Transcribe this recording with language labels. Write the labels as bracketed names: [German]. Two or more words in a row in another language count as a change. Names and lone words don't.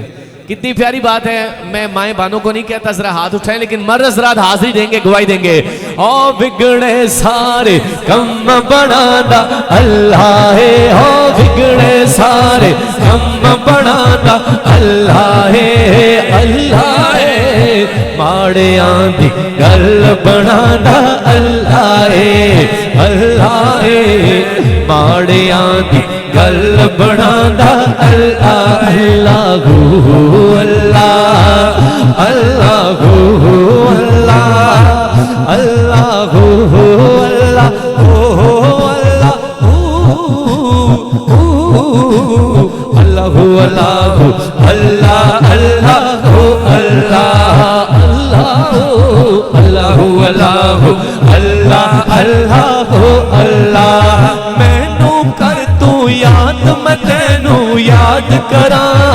[Urdu] کتنی پیاری بات ہے، میں مائیں بانوں کو نہیں کہتا ذرا ہاتھ اٹھائیں، لیکن مرد حضرات حاضری دیں گے، گواہی دیں گے۔ [Punjabi] او بگڑے سارے کم بنادا اللہ ہے، او بگڑے سارے کم بنادا اللہ ہے، اللہ ہے، ماڑیاں دی گل بنادا اللہ ہے، اللہ ہے، ماڑیاں دی گل بنادا اللہ، اللہ اللہ، اللہ اللہ، اللہ اللہ، اللہ اللہ، مینو کر تو یاد میں تینو یاد کراں،